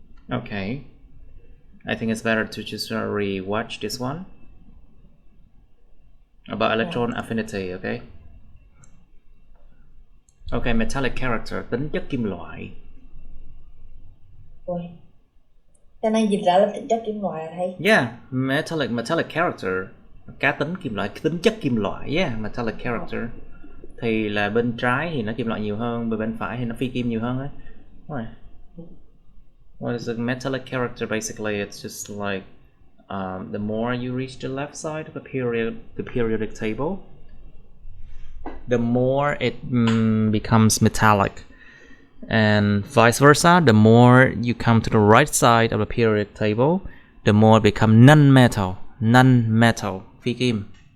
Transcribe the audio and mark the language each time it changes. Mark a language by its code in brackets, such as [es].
[en] Okay, I think it's better to just re-watch this one about electron affinity. Okay, metallic character, [vi] tính chất kim loại. Ôi, cái này dịch ra là tính chất kim loại à thầy? [en] Yeah, metallic character, [vi] cá tính kim loại, tính chất kim loại. [en] Yeah, metallic character. [vi] Thì là bên trái thì nó kim loại nhiều hơn, bên phải thì nó phi kim nhiều hơn ấy. [en] Right. What is a metallic character? Basically, it's just like the more you reach the left side of the periodic table, the more it becomes metallic, and vice versa. The more you come to the right side of the periodic table, the more it becomes non-metal, [vi] phi kim.